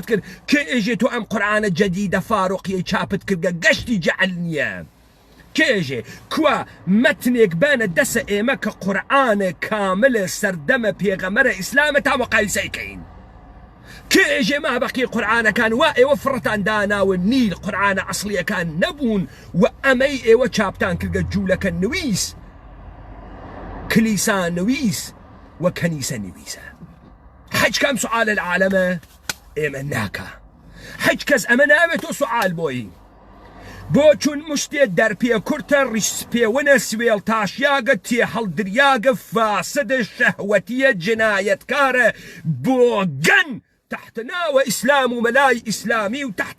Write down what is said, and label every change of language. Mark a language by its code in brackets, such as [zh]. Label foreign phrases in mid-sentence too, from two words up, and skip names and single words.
[ckb] کرد کێ ئێژێ تۆ ئەم قورئانە جەدیدە فاروقیەی چاپت کردگە گەشتی جەعل نییە کێژێ کووە مەتنێک بانە دەسە ئێمە کە قورئانە کاملە سەردەمە پێغەمەرە ئیسلامە تا وەقایسەیکەین کێژێ ما بەقی قورئانەکان وا ئێوە فڕتان داناوە نیل قورئانە ئەسڵیەکان نەبوون و ئەمەی ئێوە چاپتان کردگە جوولەکە نویس کلیسا نویس و کەنیسە نویسە حەج کام سوعالە العالەمە ئێمە ناکە حەج کەس ئەمە ناوێتۆ سوعال بۆی بۆ چون مشتێ دەرپێ کورتە ڕیشپێونە سوێڵ تاشیاگە تێ هەڵدریاگە فاسدە شەهوەتیە جنایەتکارە بۆ گەن تحت ناوە ئیسلام و مەلای ئیسلامی و تحت